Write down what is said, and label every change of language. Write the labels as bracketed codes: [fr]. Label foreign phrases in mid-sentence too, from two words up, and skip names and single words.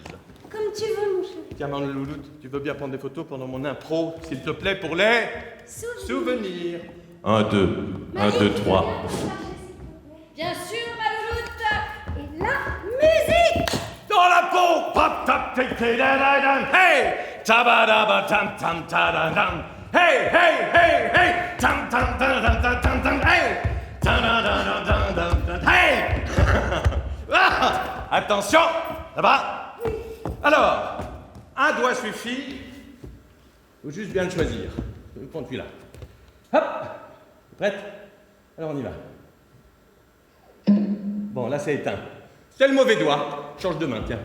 [fr] Comme tu veux, mon chéri. Tiens, mon louloute, tu veux bien prendre des photos pendant mon impro, s'il te plaît, pour les souvenirs. 1, 2, 1, 2, 3. Bien sûr, ma louloute. Et la musique. Dans la peau! Pop, tap, tic, tic, da, da, da. Hey! Tabadaba, tam, tam, ta, da, dam. Hey, hey, hey, hey! Tam, tam, ta, da, da, tam, tam, hey! Ta, da, da, da, da, da, da, hey! Ah! Attention! Là-bas! Alors, un doigt suffit. Faut juste bien le choisir. Je vais prendre celui-là. Hop! Prête? Alors on y va. Bon, là c'est éteint. C'est le mauvais doigt. Change de main, tiens.